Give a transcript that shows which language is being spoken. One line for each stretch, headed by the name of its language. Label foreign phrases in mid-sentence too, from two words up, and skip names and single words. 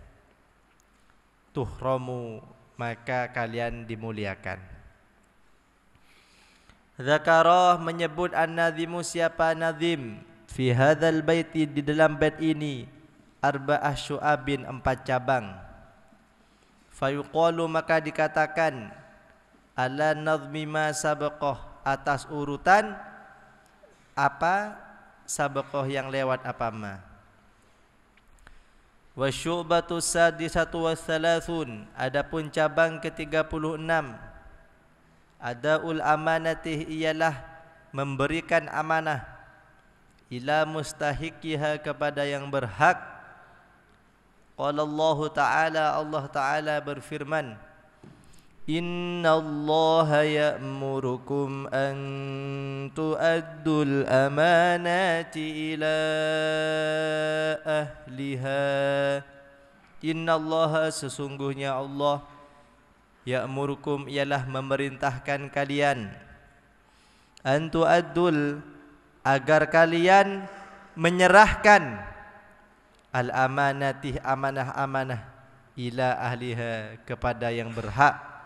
Indonesian: Tuhramu, maka kalian dimuliakan. Zakarah, menyebut an-nadhimu, siapa nadhim,
Arabic: في هذا البيت,
Indonesian: di dalam bait ini,
Arabic: أربعة شعب,
Indonesian: 4 cabang. Fayuqalu, maka dikatakan,
Arabic: على نظم ما سبقه,
Indonesian: atas urutan apa sabaqah yang lewat apa ma.
Arabic: والشعبة السادسة والثلاثون,
Indonesian: adapun cabang ke-36,
Arabic: أداء الأمانة,
Indonesian: ialah memberikan amanah,
Arabic: إلى مستحقيها,
Indonesian: kepada yang berhak.
Arabic: قال الله تعالى,
Indonesian: Allah Ta'ala berfirman,
Arabic: إن الله يأمركم أن تؤدوا الأمانات إلى أهلها.
Indonesian: Innallaha, sesungguhnya Allah, ya'murukum, ialah memerintahkan kalian,
Arabic: أن تؤدوا,
Indonesian: agar kalian menyerahkan,
Arabic: الأمانات,
Indonesian: amanah-amanah,
Arabic: إلى أهلها,
Indonesian: kepada yang berhak.